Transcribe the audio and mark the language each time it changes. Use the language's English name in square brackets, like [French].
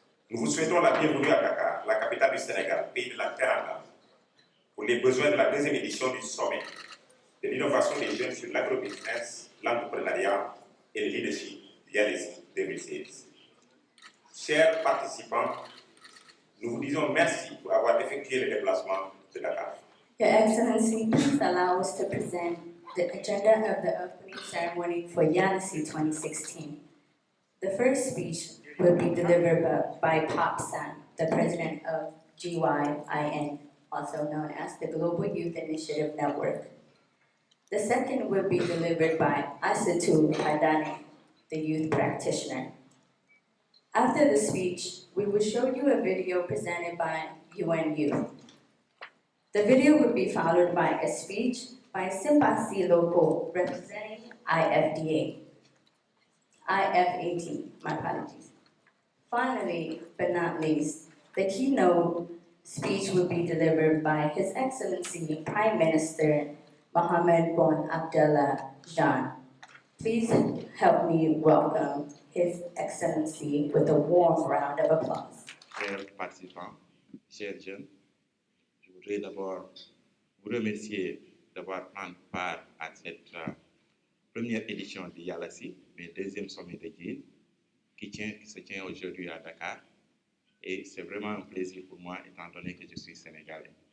[French] Nous vous souhaitons la bienvenue à Dakar, la capitale du Sénégal, pays de la Teranga, pour les besoins de la deuxième édition du sommet de l'innovation des jeunes sur l'agrobusiness, l'entrepreneuriat et le leadership du YALESI 2016. Chers participants, nous vous disons merci pour avoir effectué le déplacement de Dakar. [English] Your Excellency, please allow us to present the agenda of the opening ceremony for YALESI 2016. The first speech will be delivered by Pop San, the president of GYIN, also known as the Global Youth Initiative Network. The second will be delivered by Asatu Padane, the youth practitioner. After the speech, we will show you a video presented by UN Youth. The video will be followed by a speech by Simpasi Lopo, representing IFAT, my apologies. Finally, but not least, the keynote speech will be delivered by His Excellency Prime Minister Mohamed Boun Abdallah Dionne. Please help me welcome His Excellency with a warm round of applause. [French] Chers participants, chers jeunes, je voudrais d'abord vous remercier d'avoir pris part à cette première édition du YALESI, mais deuxième sommet de GIN, qui se tient aujourd'hui à Dakar. Et c'est vraiment un plaisir pour moi, étant donné que je suis sénégalais.